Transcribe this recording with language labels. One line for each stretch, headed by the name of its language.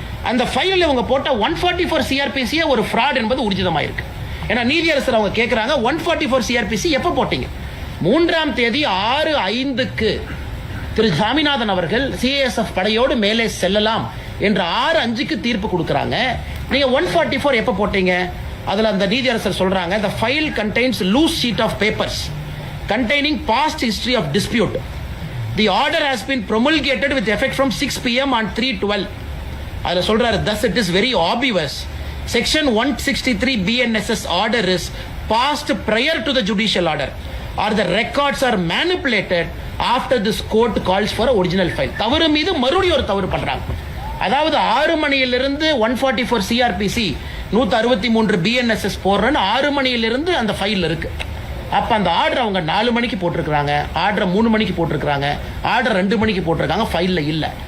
Tamil: அந்த ஃபைலில் இவங்க போட்ட 144 சிஆர்பிசியே ஒரு ஃப்ராட் என்பது ஊர்ஜிதமாயிருக்கு. ஏன்னா நீதியரசர் அவங்க கேட்கிறாங்க, 144 சிஆர்பிசி எப்ப போட்டீங்க? 3ஆம் தேதி 6:05க்கு திரு சாமிநாதன் அவர்கள் சிஐஎஸ்எஃப் படையோடு மேலே செல்லலாம் என்று 6:05க்கு தீர்ப்பு கொடுக்கறாங்க. நீங்க 144 எப்ப போட்டீங்க? அதுல அந்த நீதியரசர் சொல்றாங்க,
English: the file contains loose sheet of papers containing past history of dispute. The order has been promulgated with effect from 6 p.m. on 3/12.
Tamil: அதுல சொல்றாரு,
English: thus it is very obvious section 163 BNSS order is passed prior to the judicial order or the records are manipulated after this court calls for original file.
Tamil: தவறு மீது மறுபடியும் ஒரு தவறு பண்றாங்க. அதாவது 6 மணியிலிருந்து 144 சிஆர்பிசி 163 பிஎன்எஸ்எஸ் போடுறேன்னு 6 மணியிலிருந்து அந்த ஃபைல் இருக்கு. அப்ப அந்த ஆர்டர் அவங்க 4 மணிக்கு போட்டிருக்காங்க, ஆர்டர் 3 மணிக்கு போட்டிருக்காங்க, ஆர்டர் 2 மணிக்கு போட்டிருக்காங்க, ஃபைல்ல இல்ல.